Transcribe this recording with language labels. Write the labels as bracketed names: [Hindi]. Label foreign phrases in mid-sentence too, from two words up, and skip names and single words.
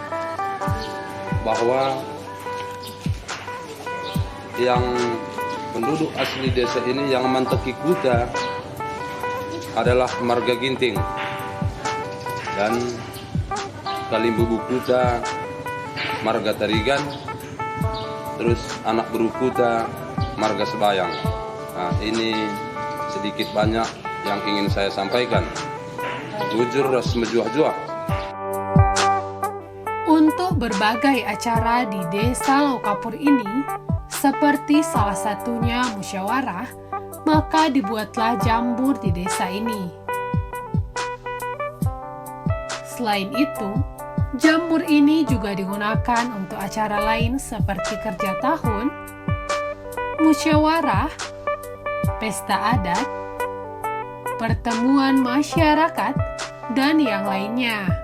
[Indonesian] bahwa yang penduduk asli desa ini yang [Batak Karo] manteki kuta [Indonesian] adalah marga Ginting, dan Kalimbubu Kuta marga Tarigan, terus anak beru Kuta marga Sebayang. Nah, ini sedikit banyak yang ingin saya sampaikan. [Batak Karo] Bujur ras menjuah-juah. [Indonesian] Untuk berbagai acara di Desa Laukapur ini, seperti salah satunya musyawarah, maka dibuatlah jambur di desa ini. Selain itu, jambur ini juga digunakan untuk acara lain seperti kerja tahun, musyawarah, pesta adat, pertemuan masyarakat, dan yang lainnya.